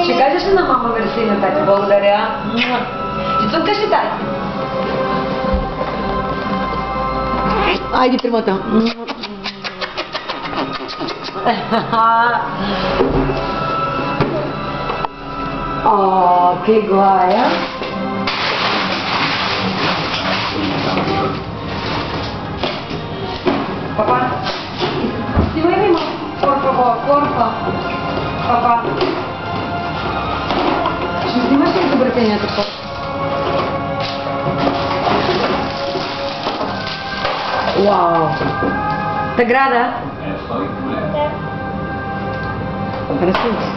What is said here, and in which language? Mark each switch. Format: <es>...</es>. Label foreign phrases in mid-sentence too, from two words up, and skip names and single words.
<bg>Ще кажеш ли на мама мерси на тати? Благодаря. Ти цъкаш ли тати? Айде, тримата. О,</bg> <es>que guaya. Papá, si venimos, por favor, porfa. Papá.</es> <bg>Ще снимаш ли изобретението по? Вау! Награда? Да. Красиво.</bg>